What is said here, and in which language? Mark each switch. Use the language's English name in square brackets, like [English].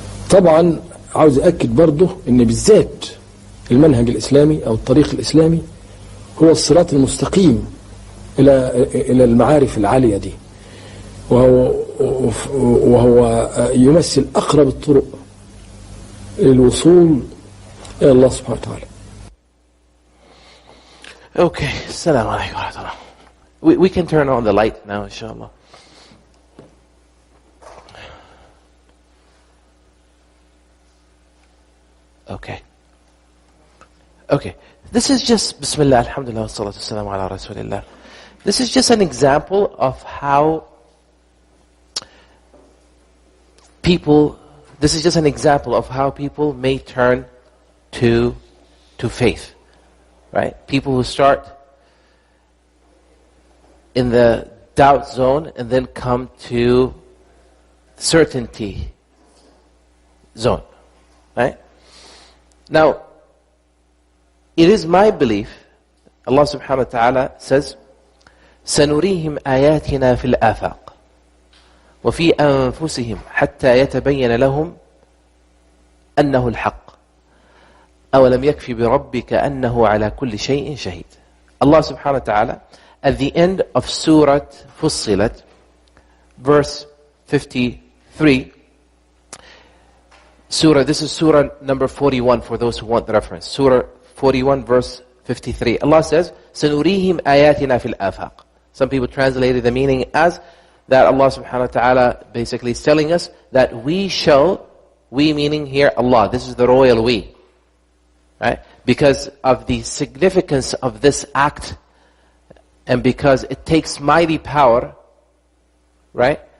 [Arabic] طبعا عاوز أكد برضه أن بالذات المنهج الإسلامي أو الطريق الإسلامي هو الصراط المستقيم إلى المعارف العالية دي، وهو يمثل أقرب الطرق للوصول إلى الله سبحانه وتعالى. [English] Okay, Assalamu alaikum wa rahmatullah. We can turn on the light now, inshallah. Okay. Okay. This is just, Bismillah, Alhamdulillah, Wassalatu Wassalamu ala Rasulillah. This is just an example of how people may turn to faith. Right? People who start in the doubt zone and then come to certainty zone. Right? Now, it is my belief, Allah subhanahu wa ta'ala says, [Arabic] سَنُرِيهِمْ آيَاتِنَا فِي الْآفَاقِ وَفِي أَنفُسِهِمْ حَتَّى يَتَبَيَّنَ لَهُمْ أَنَّهُ الْحَقِّ أَوَلَمْ يَكْفِ بِرَبِّكَ أَنَّهُ عَلَى كُلِّ شَيْءٍ شَهِيدٌ. [English] Allah subhanahu wa ta'ala, at the end of Surah Fussilat, verse 53, this is Surah number 41 for those who want the reference. Surah 41 verse 53. Allah says, [Arabic] سَنُرِيهِمْ آيَاتِنَا فِي الْآفَاقِ. [English] Some people translated the meaning as that Allah subhanahu wa ta'ala basically is telling us that we meaning here Allah, this is the royal we. Right? Because of the significance of this act, and because it takes mighty power, right?